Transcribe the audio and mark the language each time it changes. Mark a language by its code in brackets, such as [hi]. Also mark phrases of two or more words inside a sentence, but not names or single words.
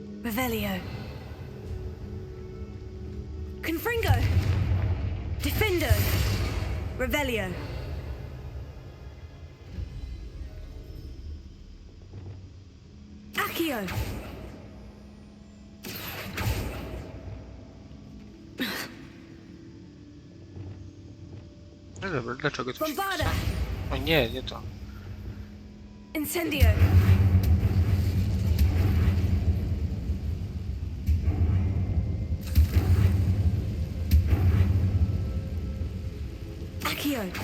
[la] Revelio. Confringo. Defendo. Revelio. Accio. [pl] No dobra, dlaczego to się... [la] Bombarda. [pl] O nie, nie to. [la] Incendio. Accio.